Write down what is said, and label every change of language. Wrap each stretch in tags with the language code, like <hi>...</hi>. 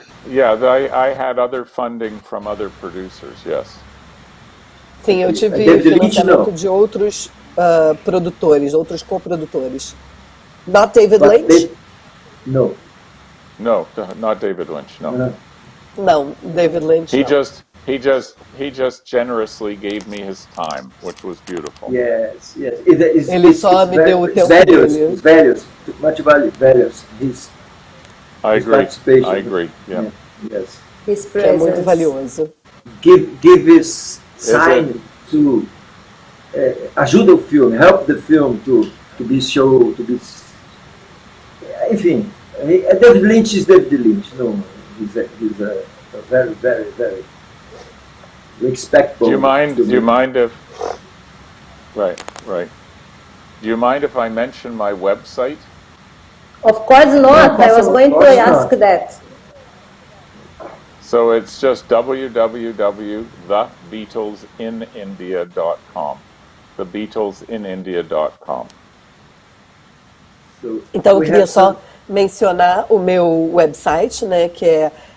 <en>I had other funding from other producers. Yes.</en> <pt>Sim, eu tive financiamento de outros produtores, outros co-produtores.</pt> <en>Not David Lynch? No. No, not David Lynch. No.</en> <pt>Não, David Lynch.</pt> <en>He just generously gave me his time, which was beautiful. Yes.</en> <pt>Ele só me deu o tempo dele.</pt> <en>Values, much value, values. I agree. Yeah. Yes. His presence.</en> <pt>É muito valioso.</pt> <en>Give his sign to</en> <pt>ajuda o filme,</pt> <en>help the film to be shown, to be. Enfim, David Lynch is David Lynch. No, he's a very, very, very respectful. Do you mind if? Right. Do you mind if I mention my website? Of course not. I was going to ask that. So it's just www.thebeatlesinIndia.com. ThebeatlesinIndia.com.</en> <pt>Então eu queria só mencionar o meu website, né, que é</pt>